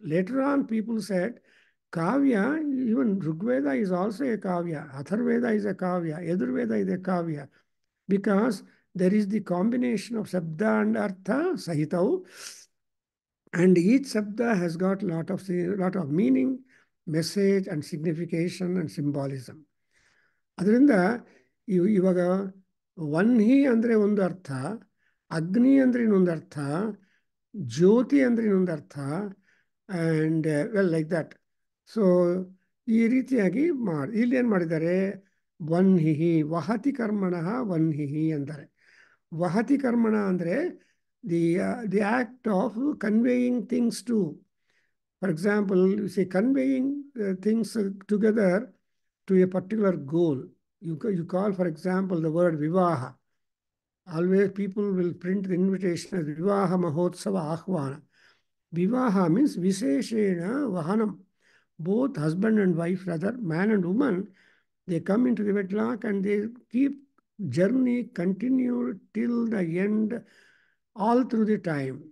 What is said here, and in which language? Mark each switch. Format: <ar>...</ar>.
<en>Later on, people said, Kavya, even Rigveda is also a Kavya, Atharveda is a Kavya, Yajurveda is a Kavya, because there is the combination of Sabda and Artha, Sahitau, And each Sabda has got lot of meaning, message, and signification and symbolism.</en> <kn>ಅದರಿಂದ ಇವಾಗ ವನ್ಹಿ ಅಂದರೆ ಒಂದು ಅರ್ಥ, ಅಗ್ನಿ ಅಂದರೆ ಇನ್ನೊಂದು ಅರ್ಥ, ಜ್ಯೋತಿ ಅಂದರೆ ಇನ್ನೊಂದು ಅರ್ಥ,</kn> <en>And well like that.</en> <kn>So ಈ ರೀತಿಯಾಗಿ ಇಲ್ಲಿ ಏನು ಮಾಡಿದ್ದಾರೆ, ವನ್ಹಿಹಿ ವಹತಿ ಕರ್ಮಣಃ ವನ್ಹಿಹಿ ಅಂತಾರೆ. ವಹತಿ ಕರ್ಮಣ ಅಂದರೆ</kn> <en>The act of conveying things to, for example conveying things together to a particular goal. You call, for example, the word Vivaha. Always people will print the invitation as Vivaha Mahotsava Ahvana. Vivaha means Viseshena Vahanam. Both husband and wife, rather, man and woman, they come into the wedlock and they keep journey continue till the end, all through the time.</en>